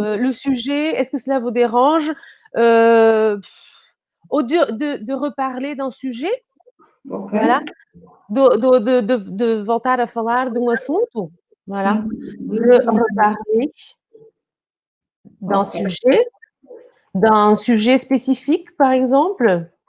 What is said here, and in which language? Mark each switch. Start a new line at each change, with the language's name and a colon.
French: Le sujet, est-ce que cela vous dérange de reparler d'un sujet? Ok. Voilà.
Portuguese: De voltar a falar de um assunto?
French: Voilà. De reparler d'un sujet spécifique, par exemple?